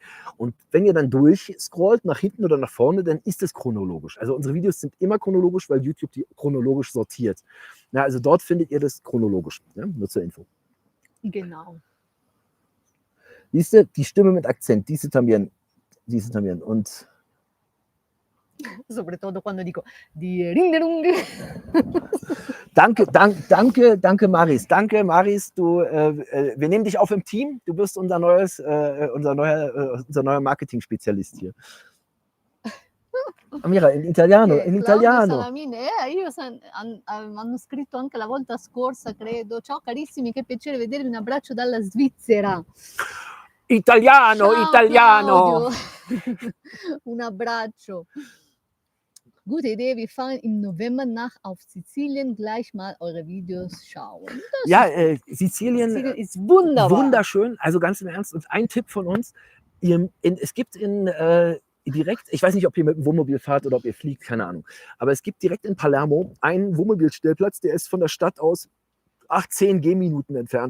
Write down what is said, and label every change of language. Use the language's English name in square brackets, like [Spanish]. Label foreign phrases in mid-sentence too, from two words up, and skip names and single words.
[German] Und wenn ihr dann durchscrollt, nach hinten oder nach vorne, dann ist es chronologisch. Also unsere Videos sind immer chronologisch, weil YouTube die chronologisch sortiert. Ja, also dort findet ihr das chronologisch. Ja, nur zur Info. Genau. Siehst du, die Stimme mit Akzent, diese también. Und [Spanish] Sobre todo cuando digo [German] die Rinderunge. Danke, Maris. Danke, Maris. Wir nehmen dich auf im Team. Du bist unser neuer Marketing-Spezialist hier. [Italian] Amira, in Italiano. Claudio Salamine, io hanno scritto anche la volta scorsa, credo. Ciao carissimi, che piacere vedervi, un abbraccio dalla Svizzera. Italiano. Claudio. Un abbraccio. [German] Gute Idee, wir fahren im November auf Sizilien, gleich mal eure Videos schauen. Sizilien ist wunderbar. Wunderschön, also ganz im Ernst. Und ein Tipp von uns, es gibt direkt, ich weiß nicht, ob ihr mit dem Wohnmobil fahrt oder ob ihr fliegt, keine Ahnung, aber es gibt direkt in Palermo einen Wohnmobilstellplatz, der ist von der Stadt aus 10 Gehminuten entfernt.